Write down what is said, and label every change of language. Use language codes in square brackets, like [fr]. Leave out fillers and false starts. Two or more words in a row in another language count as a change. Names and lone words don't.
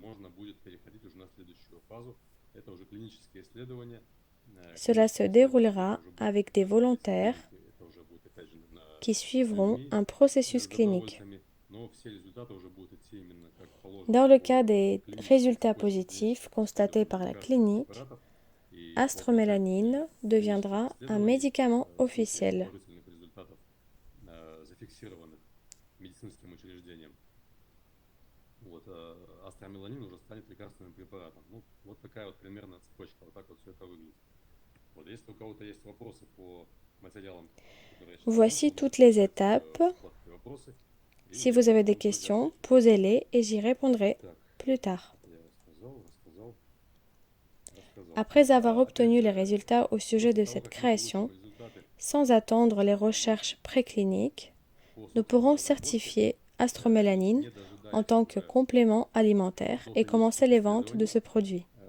[fr] Cela se déroulera avec des volontaires qui suivront un processus clinique. Dans le cas des résultats positifs constatés par la clinique, Astromélanine deviendra un médicament officiel. [ru] Астромеланин уже станет лекарственным препаратом. Ну, вот такая вот примерно цепочка, вот так вот все это выглядит. Вот если у кого-то есть вопросы по материалам, которые я сейчас [fr] Voici toutes les étapes. Si vous avez des questions, posez-les et j'y répondrai plus tard. Après avoir obtenu les résultats au sujet de cette création, sans attendre les recherches précliniques, nous pourrons certifier Astromélanine en tant que complément alimentaire et commencer les ventes de ce produit.